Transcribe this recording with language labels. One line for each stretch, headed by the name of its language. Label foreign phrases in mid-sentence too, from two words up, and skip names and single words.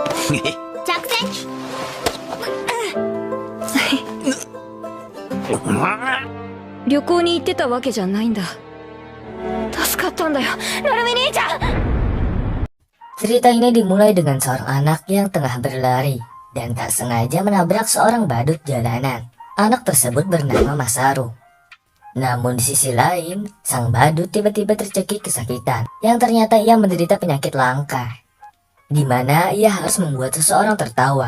Japanese: 着席。旅行に行ってたわけじゃないんだ。助かったんだよ、ナルミ兄ちゃん。
Indonesian: Cerita ini dimulai dengan seorang anak yang tengah berlari dan tak sengaja menabrak seorang badut jalanan. Anak tersebut bernama Masaru. Namun di sisi lain, sang badut tiba-tiba tercekik kesakitan yang ternyata ia menderita penyakit langka, di mana ia harus membuat seseorang tertawa.